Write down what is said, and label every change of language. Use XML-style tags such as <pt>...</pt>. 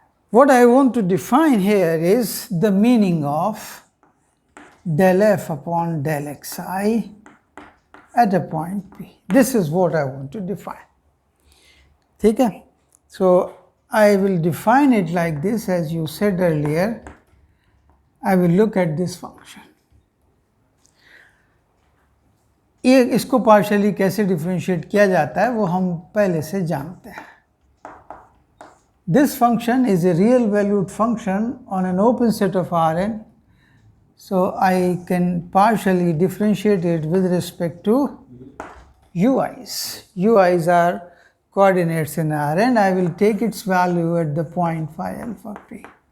<en>What I want to define here is the meaning of del F upon del Xi at a point P. This is what I want to define. Okay? So I will define it like this, as you said earlier. I will look at this function.</en> <hi>ये इसको partially कैसे differentiate किया जाता है वो हम पहले से जानते हैं.</hi> <en>This function is a real valued function on an open set of Rn, so I can partially differentiate it with respect to ui's. Ui's are coordinates in Rn. I will take its value at the point phi alpha p.</en>